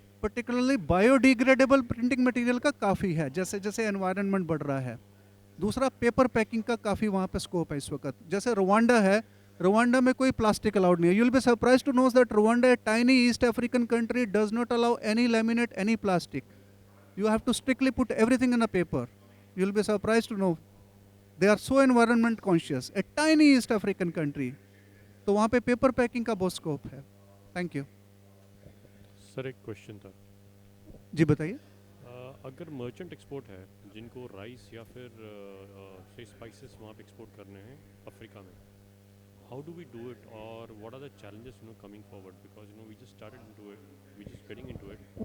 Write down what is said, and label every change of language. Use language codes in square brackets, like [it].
[hi] Particularly biodegradable printing material का काफ़ी है, जैसे जैसे एनवायरनमेंट बढ़ रहा है। दूसरा, पेपर पैकिंग का काफ़ी वहाँ पे स्कोप है इस वक्त। जैसे रवांडा है, रवांडा में कोई प्लास्टिक अलाउड नहीं है। [en] You will be surprise to knows that Rwanda, a tiny East African country, does not allow any laminate, any plastic. You have to strictly put everything in a paper. You'll be surprised to know they are so environment conscious. A tiny East African country. [hi] तो वहाँ पे paper packing का बहुत scope है. [en] Thank you. [hi] Sir एक question था. जी बताइए. अगर मर्चेंट एक्सपोर्ट है जिनको राइस या फिर से स्पाइसेस वहाँ पे एक्सपोर्ट करने हैं अफ्रीका में, [en] How do we do it और what are the challenges coming forward, because we just started into it, we just getting into it.